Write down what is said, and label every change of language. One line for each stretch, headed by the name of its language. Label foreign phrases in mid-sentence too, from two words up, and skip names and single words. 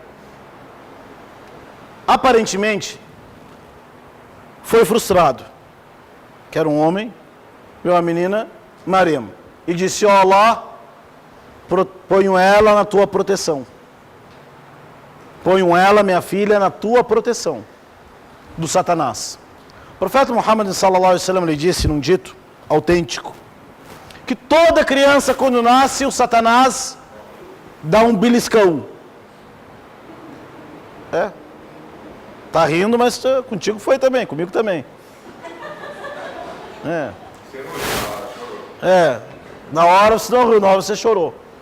Portuguese: Aparentemente, foi frustrado. Que era um homem, viu a menina, Maria. E disse, ó Allah, ponho ela na tua proteção. Ponho ela, minha filha, na tua proteção do Satanás. O profeta Muhammad
Arabic: صلى الله عليه وسلم
Portuguese: lhe disse num dito autêntico que toda criança quando nasce o Satanás dá um beliscão. Tá rindo, mas contigo foi também, comigo também. Na hora você não riu, na hora você chorou.